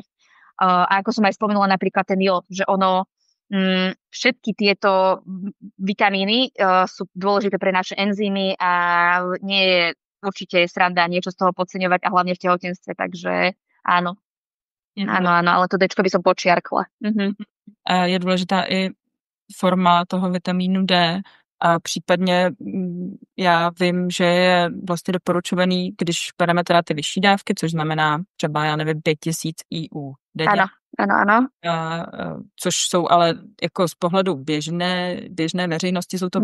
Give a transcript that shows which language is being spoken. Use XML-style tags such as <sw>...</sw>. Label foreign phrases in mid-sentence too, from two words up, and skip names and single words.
<sk>A ako som aj spomenula napríklad ten jód, že ono všetky tieto vitamíny sú dôležité pre naše enzymy a nie je určite sranda niečo z toho podceňovať a hlavne v tehotenstve, takže áno. Áno, ale to Dčko by som počiarkla.</sk> <cs>Je důležitá i forma toho vitamínu D a případně já vím, že je vlastně doporučovaný, když bereme teda ty vyšší dávky, což znamená třeba, já nevím, 5000 IU denně. Ano. Což jsou ale jako z pohledu běžné veřejnosti jsou to</cs>